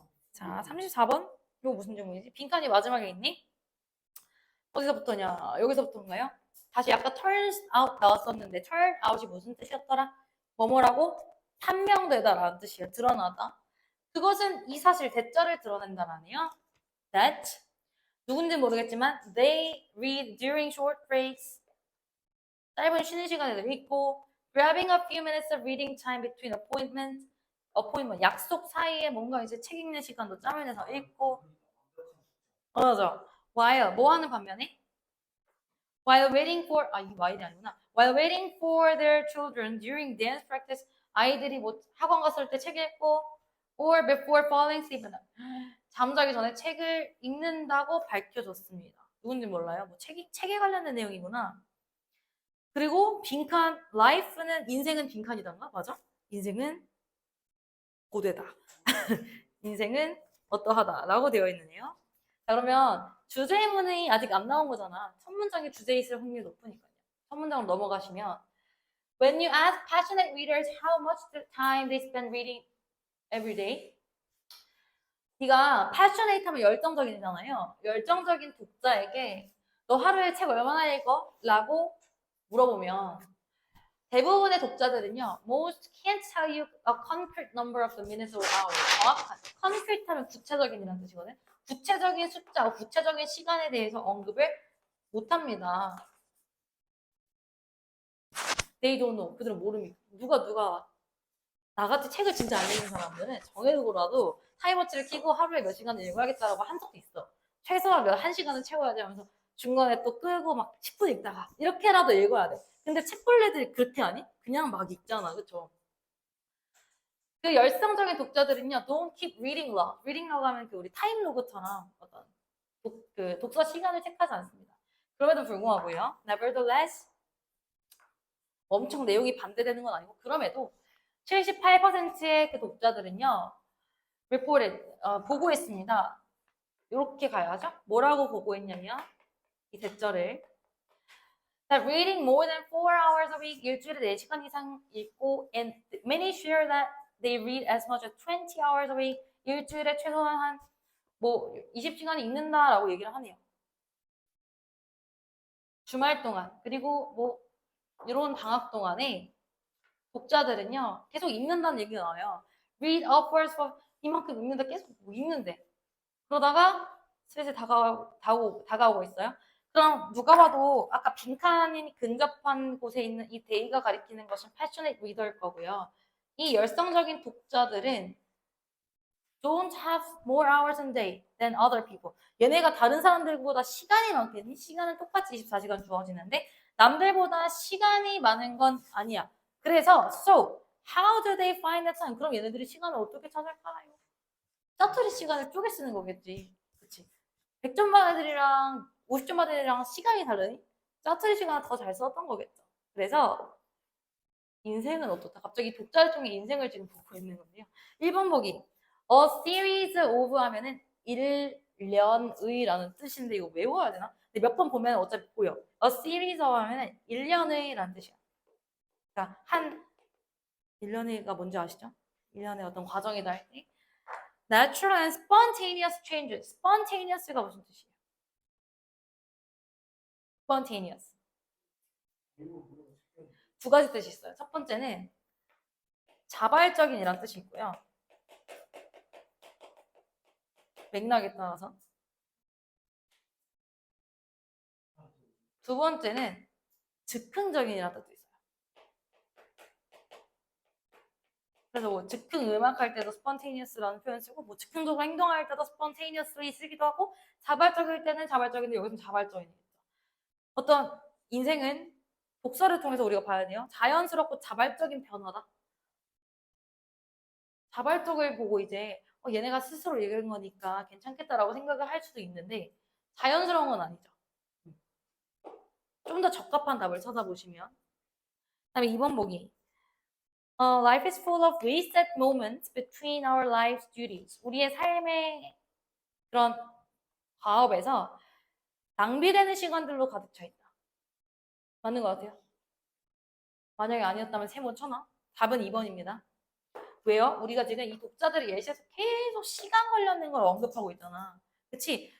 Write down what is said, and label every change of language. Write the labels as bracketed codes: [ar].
[ko] 자, 34번 이거 무슨 질문이지? 빈칸이 마지막에 있니? 어디서부터냐? 여기서부터인가요? 다시 아까 turn out 나왔었는데 turn out이 무슨 뜻이었더라? 뭐뭐라고? 판명되다라는 뜻이에요. 드러나다. 그것은 이 사실 대자를 드러낸다라네요. [en] That [ko] 누군지 모르겠지만 [en] they read during short breaks. [ko] 짧은 쉬는 시간에도 읽고 [en] grabbing a few minutes of reading time between appointment [ko] 약속 사이에 뭔가 이제 책 읽는 시간도 짬을 내서 읽고 맞아. while 뭐 하는 반면에 [en] while waiting for [ko] 이 while이 아니구나. [en] while waiting for their children during dance practice [ko] 아이들이 뭐 학원 갔을 때 책 읽고 [en] or before falling asleep [ko] 잠자기 전에 책을 읽는다고 밝혀졌습니다. 누군지 몰라요? 뭐 책에 관련된 내용이구나. 그리고 빈칸 life는 인생은 빈칸이던가 맞아? 인생은 고되다. 인생은 어떠하다라고 되어 있느네요. 자, 그러면 주제문이 아직 안 나온 거잖아. 첫 문장에 주제 있을 확률이 높으니까요. 첫 문장으로 넘어가시면 [en] When you ask passionate readers how much time they spend reading every day, [ko] 네가 [en] passionate [ko] 하면 열정적이잖아요. 열정적인 독자에게 너 하루에 책 얼마나 읽어? 라고 물어보면 대부분의 독자들은요, [en] most can't tell you a concrete number of the minutes or hours. [ko] 정확한. concrete 하면 구체적인이라는 뜻이거든. 구체적인 숫자, 구체적인 시간에 대해서 언급을 못합니다. [en] They don't know. [ko] 그들은 모릅니다. 누가 나같이 책을 진짜 안 읽는 사람들은 정해두고라도 타임워치를 켜고 하루에 몇 시간을 읽어야겠다라고 한 적도 있어. 최소한 한 시간은 채워야지 하면서 중간에 또 끄고 막 10분 읽다가 이렇게라도 읽어야 돼. 근데 책벌레들이 그렇게 하니? 그냥 막 읽잖아. 그쵸? 그 열성적인 독자들은요, [en] don't keep reading log. [ko] reading log 하면 그 우리 타임로그처럼 어떤 독서 시간을 체크하지 않습니다. 그럼에도 불구하고요, nevertheless, 엄청 내용이 반대되는 건 아니고, 그럼에도 78%의 그 독자들은요, reported, 보고했습니다. 이렇게 가야죠. 뭐라고 보고했냐면, 이 대절을. [en] That reading more than 4 hours a week, [ko] 일주일에 4시간 이상 읽고, [en] and many share that they read as much as 20 hours a week, [ko] 일주일에 최소한 한 20시간 읽는다라고 얘기를 하네요. 주말 동안, 그리고 이런 방학 동안에 독자들은요, 계속 읽는다는 얘기가 나와요. [en] Read upwards for [ko] 이만큼 읽는다, 계속 읽는데. 그러다가 슬슬 다가오고 있어요. 그럼 누가 봐도 아까 빈칸이 근접한 곳에 있는 이 데이가 가리키는 것은 passionate reader일 거고요. 이 열성적인 독자들은 [en] don't have more hours a day than other people. [ko] 얘네가 다른 사람들보다 시간이 많겠니? 시간은 똑같이 24시간 주어지는데 남들보다 시간이 많은 건 아니야. 그래서 [en] so how do they find the time? [ko] 그럼 얘네들이 시간을 어떻게 찾을까요? 짜투리 시간을 쪼개 쓰는 거겠지. 그치? 100점 받은 애들이랑 50점 받은 애들이랑 시간이 다르니? 짜투리 시간을 더 잘 썼던 거겠죠. 그래서 인생은 어떻다? 갑자기 독자들 중에 인생을 지금 보고 있는 건데요. 1번 보기. [en] A series of [ko] 하면은 일년의라는 뜻인데 이거 외워야 되나? 근데 몇 번 보면 어차피 보여. [en] A series of [ko] 하면은 1년의라는 뜻이야. 그러니까 한 1년의가 뭔지 아시죠? 1년의 어떤 과정이다 할 때. [en] Natural and spontaneous changes. [ko] spontaneous가 무슨 뜻이에요? [en] spontaneous. [ko] 두 가지 뜻이 있어요. 첫 번째는 자발적인이란 뜻이 있고요. 맥락에 따라서. 두 번째는 즉흥적인이라는 뜻도 있어요. 그래서 즉흥 음악 할 때도 spontaneous라는 표현 쓰고 즉흥적으로 행동할 때도 spontaneously 쓰기도 하고 자발적일 때는 자발적인데 여기서는 자발적이겠죠. 어떤 인생은 독서를 통해서 우리가 봐야 돼요. 자연스럽고 자발적인 변화다. 자발적을 보고 이제 얘네가 스스로 얘기한 거니까 괜찮겠다라고 생각을 할 수도 있는데 자연스러운 건 아니죠. 좀 더 적합한 답을 찾아보시면 그다음에 2번 보기. [en] Life is full of wasted moments between our life's duties. [ko] 우리의 삶의 그런 과업에서 낭비되는 시간들로 가득 차 있다. 맞는 것 같아요? 만약에 아니었다면 세모 쳐놔? 답은 2번입니다. 왜요? 우리가 지금 이 독자들의 예시에서 계속 시간 관련된 걸 언급하고 있잖아. 그치?